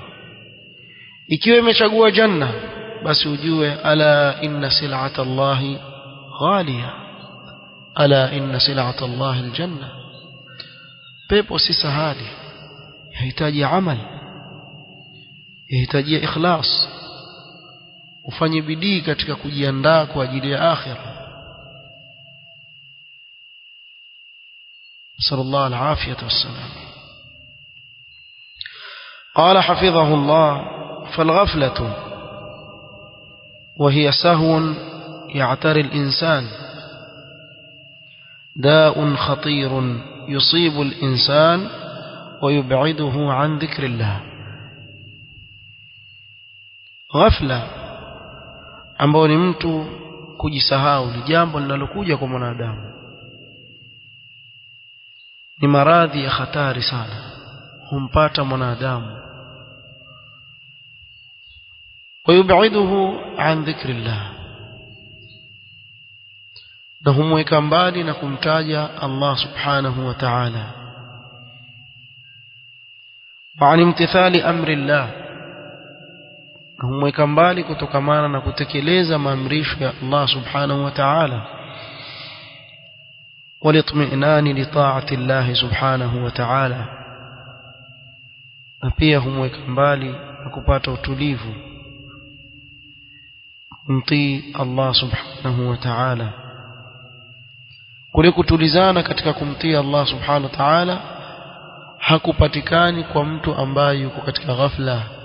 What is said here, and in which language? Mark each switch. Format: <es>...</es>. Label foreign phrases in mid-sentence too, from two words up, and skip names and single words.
<sw>Ikiwa imechagua janna, basi ujue</sw> <ar>ألا إن سلعة الله غالية، ألا إن سلعة الله الجنة.</ar> <sw>Pepo si sahali, yahitaji amal, yahitaji ikhlas, ufanye bidii katika kujiandaa kwa ajili ya akhira.</sw> <ar>صلى الله عليه وسلم. قال حفظه الله: فالغفلة وهي سهو يعتري الإنسان داء خطير يصيب الإنسان ويبعده عن ذكر الله.</ar> <sw>غفلة ambao ni mtu kujisahau ni jambo linalokuja kwa mwanadamu, ni maradhi ya hatari sana, humpata mwanadamu.</sw> <ar>ويبعده عن ذكر الله,</ar> <sw>na humweka mbali na kumtaja Allah</sw> <ar>سبحانه وتعالى. وعن امتثال أمر الله,</ar> <sw>na humweka mbali kutokamana na kutekeleza maamrisho ya Allah</sw> <ar>سبحانه وتعالى. والاطمئنان لطاعة الله سبحانه وتعالى,</ar> <sw>na pia humweka mbali na kupata utulivu kumtii Allah</sw> <ar>سبحانه وتعالى.</ar> <sw>Kule kutulizana katika kumtii Allah</sw> <ar>سبحانه وتعالى</ar> <sw>hakupatikani kwa mtu ambaye yuko katika ghafla.</sw>